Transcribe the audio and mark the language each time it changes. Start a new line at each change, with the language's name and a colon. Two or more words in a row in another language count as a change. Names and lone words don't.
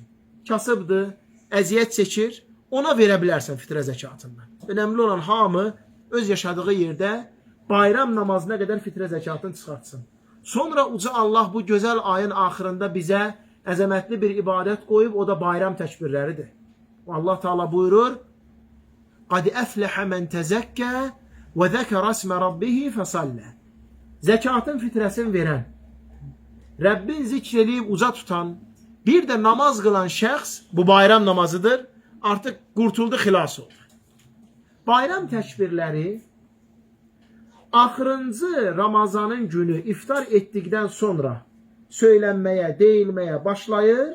Azerbaijani: Kasıbdır, əziyyət çəkir, ona verə bilərsən fitrə zəkatından. Önəmli olan hamı öz yaşadığı yerdə bayram namazına qədər fitrə zəkatını çıxartsın. Sonra uca Allah bu gözəl ayın axırında bizə əzəmətli bir ibadət qoyub, o da bayram təkbirləridir. Allah Teala buyurur,
Arabic: قَدْ أَفْلَحَ مَنْ تَزَكَّى وَذَكَرَ اسْمَ رَبِّهِ فَصَلَّى
Azerbaijani: Zəkatın fitrəsini verən, Rəbbin zikr eləyib uca tutan, bir də namaz qılan şəxs, bu bayram namazıdır, artıq qurtuldu, xilas oldu. Bayram təkbirləri axırıncı Ramazanın günü iftar etdikdən sonra söylənməyə, deyilməyə başlayır.